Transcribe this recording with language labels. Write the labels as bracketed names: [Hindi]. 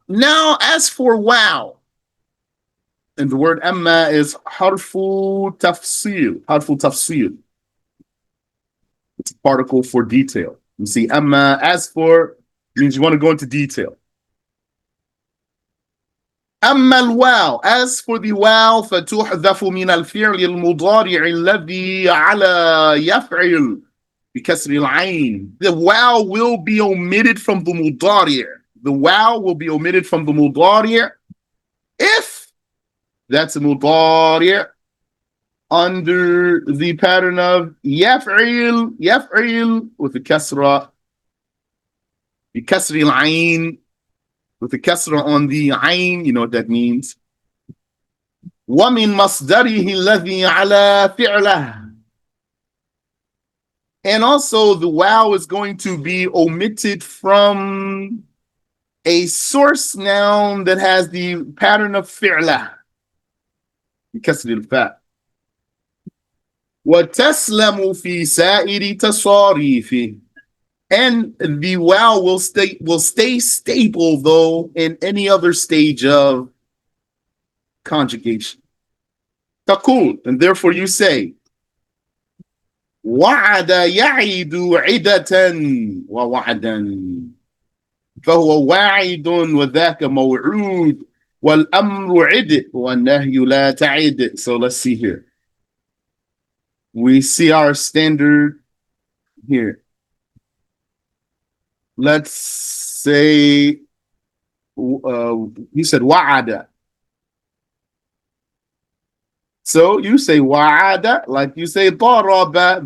[English] Now, as for wow, and the word amma is harfu tafsil. Harfu tafsil. It's a particle for detail. You see, amma, as for, means you want to go into detail. [Arabic] أما الواو, [English] as for the [Arabic] واو فتحذف من الفعل المضارع الذي على يفعل بكسر العين. [English] The واو will be omitted from the مضارع. The واو will be omitted from the مضارع if that's a مضارع under the pattern of يفعل with the كسرة [Arabic] بكسر العين. [English] With the kasra on the ayn, you know what that means. [Arabic] وَمِن مَصْدَرِهِ الَّذِي عَلَى فِعْلَهِ. [English] And also the wow is going to be omitted from a source noun that has the pattern of fi'lah. [Arabic] بكسر الفاء. وَتَسْلَمُ فِي سَائِرِ تَصَارِيفِهِ. [English] And the wow will stay stable though in any other stage of conjugation. [Arabic] Taqul, [English] and therefore you say [Arabic] وعد يعيد عدة ووعدا فهو واعد وذاك موعود والأمر عد والنهي لا تعد. [English] So let's see here. We see our standard here. Let's say you said wa'ada. So you say wa'ada, like you say daraba.